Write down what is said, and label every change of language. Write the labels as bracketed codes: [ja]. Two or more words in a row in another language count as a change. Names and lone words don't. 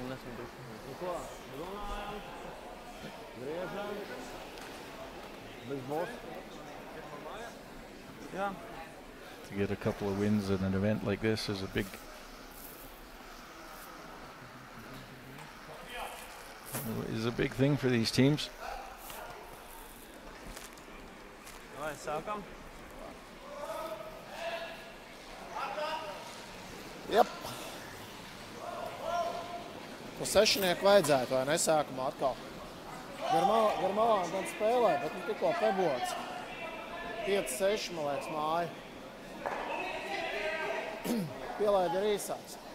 [en] To get a couple of wins in an event like this is a big thing for these teams. Yep. [lv] To sešnieku vajadzētu, vai ne, sākumā atkal. Gar malām gan spēlē, bet nu tikko pebots. 5-6, man liekas, māja. Pielaida ir īsāks.